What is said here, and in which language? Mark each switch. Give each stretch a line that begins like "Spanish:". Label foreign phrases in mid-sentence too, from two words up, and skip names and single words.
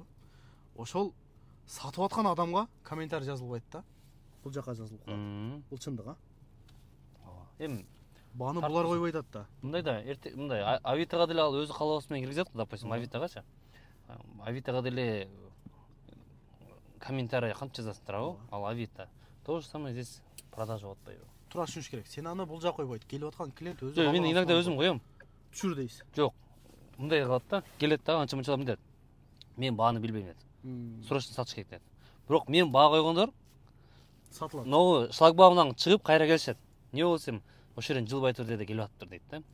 Kyrgyz: Ошол сатып аткан адамга комментарий жазылбайт да. Бул жака жазылып калат. Бул чындык, а? Эми бааны булар койбойт атат да. Мындай да, мындай Авитага деле ал өзү каалабасы менен киргизет, допустим, Авитагачы. Авитага деле комментарий канча жазасыңдар, ал Авито.
Russian: То же самое здесь продажа
Kyrgyz: болот атпайбы? Туура түшүнүш керек. Сен аны бул жак койбойт. Келип аткан клиент өзү. Жок, мен иногда өзүм коем. Түшүр дейсиз. Жок. Мындай кылат да, келет да, анча-мынчалар мындай. Мен бааны билбейм дейт. Срочно сатыш керек дейт. Бирок мен баа койгондор сатылат. Но шлагбаумдан чыгып кайра келишет. Не болсом, ошол жерден жылбай тур деди, келип атыптыр дейт да.